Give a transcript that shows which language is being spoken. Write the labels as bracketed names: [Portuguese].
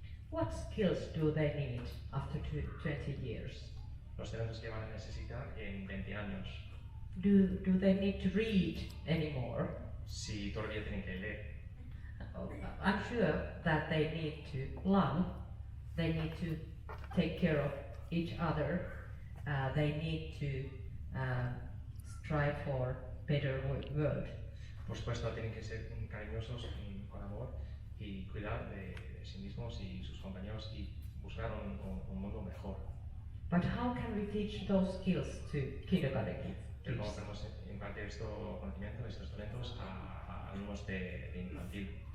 [English] What skills do they need after 20 years? [Spanish] Los talentos que van a necesitar en 20 años. [English] Do they need to read anymore? [Spanish] Si todavía tienen que leer. [English] I'm sure that they need to love, they need to take care of each other, they need to strive for better world. [Spanish] Por supuesto, tienen que ser cariñosos con amor y cuidar de sí mismos y sus compañeros y buscar un mundo mejor. [English] But how can we teach those skills to kindergarten kids? [Spanish] Pero ¿cómo podemos impartir estos conocimientos, estos talentos a alumnos de infantil?